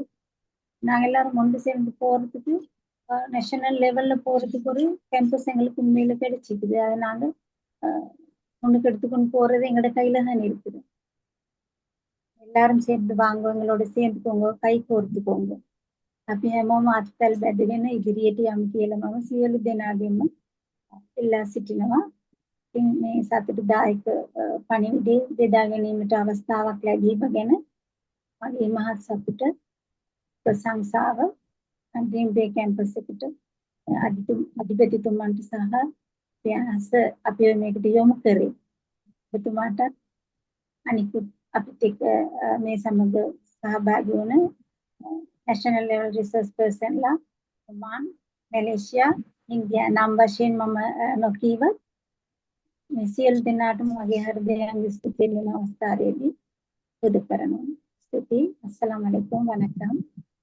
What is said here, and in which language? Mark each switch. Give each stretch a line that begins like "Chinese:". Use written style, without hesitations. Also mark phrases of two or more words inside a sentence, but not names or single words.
Tamil: நாங்க எல்லாரும் ஒன்று சேர்ந்து போறதுக்கு
English: national level
Tamil: போறதுக்கு ஒரு கேம்பஸ் எங்களுக்கு உண்மையில கிடைச்சிக்குது. அதை நாங்க முன்னுக்கு எடுத்துக்கொண்டு போறது எங்களோட கையில தான் இருக்குது. எல்லாரும் சேர்ந்து வாங்க, எங்களோட சேர்ந்துக்கோங்க, கை கோர்த்துக்கோங்க.
Sinhala: අපි හැමෝම අත්පැල් බැඳගෙන ඉදිරියට යමු කියලා මම සියලු දෙනාගෙම ඉල්ලා සිටිනවා. ඉතින් මේ සතුටුදායක පණිවිඩය බෙදා ගැනීමට අවස්ථාවක් ලැබීම ගැන මගේ මහත් සතුට ප්‍රශංසාව ඩ්‍රීම් බේ කැම්පස් එකට අධිපතිතුමන්ට සහ ප්‍රයාස අපිව මේකට යොමු කරේ. ඔබතුමාටත් අනිකුත් අපිට එක්ක මේ සමග සහභාගී වුණ
English: national level research person
Sinhala: ලා ඔමාන්, මැලේසියා, ඉන්දියා නම් වශයෙන් මම නොකීව මේ සියලු දෙනාටම මගේ හෘදයෙන් ස්තුති වෙන අවස්ථාවේදී පුද කරනවා. ස්තුතියි.
Arabic: السلام عليكم. වණකම්.